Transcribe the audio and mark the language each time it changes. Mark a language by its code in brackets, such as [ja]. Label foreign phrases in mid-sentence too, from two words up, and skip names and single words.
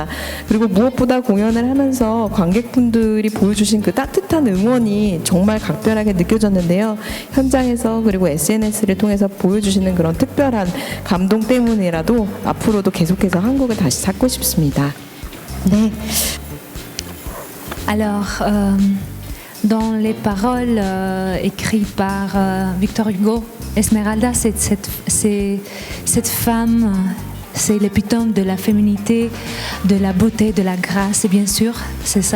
[ko] 그리고 무엇보다 공연을 하면서 관객분들이 보여주신 그 따뜻한 응원이 정말 각별하게 느껴졌는데요. 현장에서 그리고 SNS를 통해서 보여주시는 그런 특별한 감동 때문이라도 앞으로도 계속해서 한국을 다시 찾고 싶습니다. 네. [fr] Alors, dans les paroles écrites par Victor Hugo, Esmeralda, c'est cette femme. C'est l'épitome de la féminité, de la beauté, de la grâce, et bien sûr, c'est ça.